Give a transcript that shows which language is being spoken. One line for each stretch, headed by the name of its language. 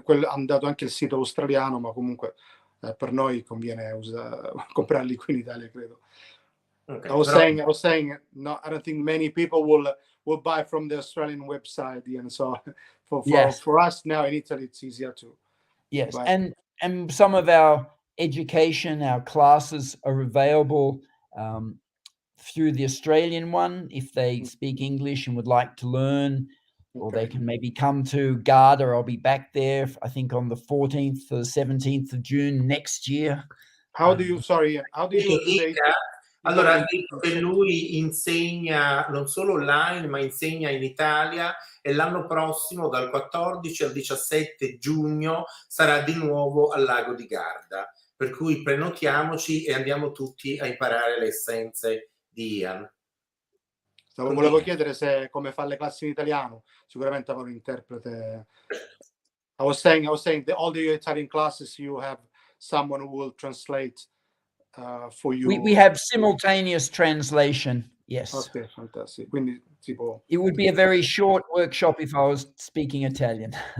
Italian: Hanno dato anche il sito australiano, ma comunque per noi conviene comprarli qui in Italia, credo.
English: Okay, I was saying, no, I don't think many people will buy from the Australian website, and so for us now in Italy, it's easier to. Yes, buy. and some of our education, our classes are available through the Australian one if they speak English and would like to learn, or they can maybe come to Garda. I'll be back there, I think, on the 14th or the 17th of June next year. How do you do they?
Italian: Allora, ha detto che lui insegna non solo online, ma insegna in Italia e l'anno prossimo, dal 14 al 17 giugno, sarà di nuovo al lago di Garda. Per cui prenotiamoci e andiamo tutti a imparare le essenze di Ian. Volevo chiedere se come fa le classi in italiano, sicuramente avrà un interprete.
English: I was saying all the Italian classes you have someone who will translate for you. We have simultaneous translation, yes.
Italian: Ok, fantastico. Quindi tipo.
English: It would be a very short workshop if I was speaking Italian.